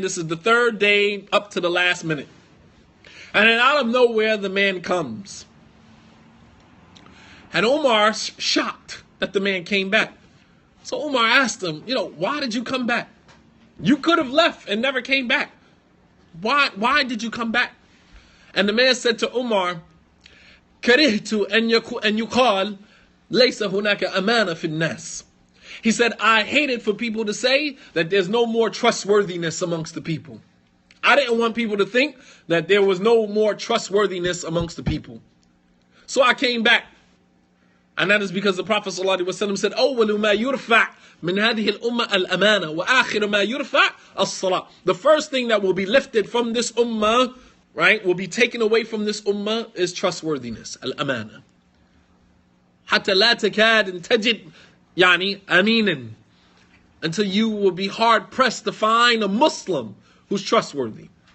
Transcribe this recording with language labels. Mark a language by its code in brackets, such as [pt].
[en] This is the 3rd day up to the last minute. And then out of nowhere, the man comes. And Umar shocked that the man came back. So Umar asked him, why did you come back? You could have left and never came back. Why did you come back? And the man said to Umar, [ar] كرهت أن يقال ليس هناك أمانة في الناس. [en] He said, I hated for people to say that there's no more trustworthiness amongst the people. I didn't want people to think that there was no more trustworthiness amongst the people. So I came back. And that is because the Prophet ﷺ said, [ar] أول ما يرفع من هذه الأمة الأمانة وآخر ما يرفع الصلاة. [en] The first thing that will be lifted from this ummah, right, will be taken away from this ummah is trustworthiness, al-amana. [ar] حتى لا تكاد تجد يعني أمينا, [en] until you will be hard pressed to find a Muslim who's trustworthy.